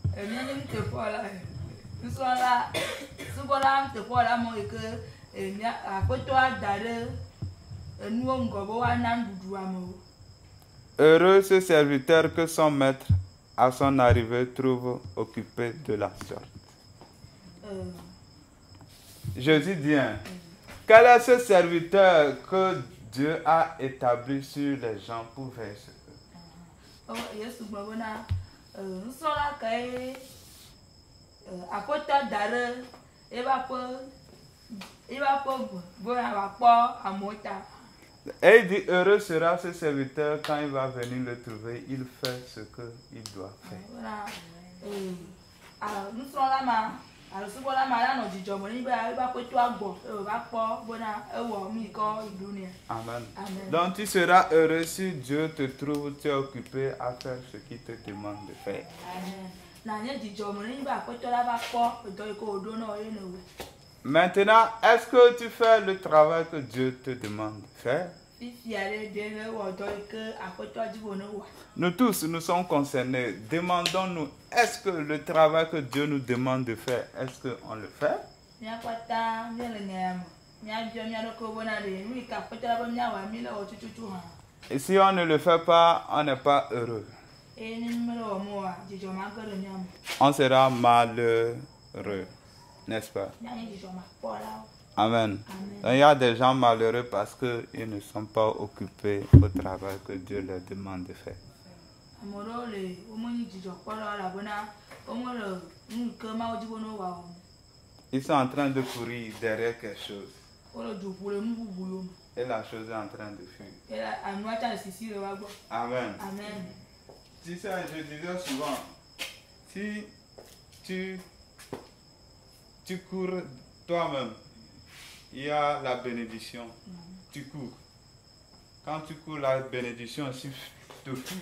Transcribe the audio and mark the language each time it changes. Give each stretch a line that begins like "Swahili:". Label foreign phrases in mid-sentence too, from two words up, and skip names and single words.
French: Heureux ce serviteur que son maître à son arrivée trouve occupé de la sorte. Jésus dit, hein, quel est ce serviteur que Dieu a établi sur les gens pour faire ce que?
Ewe: Yesu gblɔ bena nusrɔ̃la kae aƒetɔ da ɖe eva ƒe bena wòakpɔ amewo ta.
French: Et il dit, heureux sera ce serviteur quand il va venir le trouver, il fait ce qu'il doit faire.
Ewe: Nusrɔ̃la ma alo subɔla ma la nɔ dzidzɔ me nyi be eva ƒetɔa gbɔ eva kpɔ bena ewɔ nu yi ke ɖo nɛ.
French: Amen. Amen. Donc tu seras heureux si Dieu te trouve, tu es occupé à faire ce qu'il te demande de faire. Amen.
Ewe: Na nye dzidzɔ me nyi be aƒetɔ la va kpɔ edɔ yi ke wòɖo na wo ye ne wo.
French: Maintenant, est-ce que tu fais le travail que Dieu te demande de faire?
Ewe: Fifia ɖe ɖe ne wɔ dɔ yi ke aƒetɔa dzi wo ne wɔ.
French: Nous tous, nous sommes concernés. Demandons-nous, est-ce que le travail que Dieu nous demande de faire, est-ce qu'on le fait?
Ewe: Míakpata míele nya me. Míabiɔ mía ɖokuiwo bena ɖe nu yi ke aƒetɔ la be míawɔ mí le wɔ tututu hã.
French: Et si on ne le fait pas, on n'est pas heureux.
Ewe: Eye ne mí mele wɔ mo oa, dzidzɔ ma ge ɖe mía me.
French: On sera malheureux, n'est-ce pas?
Ewe: Míanye dzidzɔ ma kpɔ la wo.
French: Amen. Amen. Donc, il y a des gens malheureux parce qu'ils ne sont pas occupés au travail que Dieu leur demande de faire.
Ewe: Ame ɖewo le womenyi dzidzɔ kpɔ la o elabena womele nu yi ke Mawu dzi be ne wowɔ o.
French: Ils sont en train de courir derrière quelque chose.
Ewe: Wole du ƒo le nu bubu yo me.
French: Et la chose est en train de fuir.
Ewe: Eye anua tsa le sisi le wa gbɔ.
French: Amen. Amen. Tu sais, je disais souvent, si tu cours toi-même, il y a la bénédiction. Tu cours. Quand tu cours, la bénédiction aussi te fuit.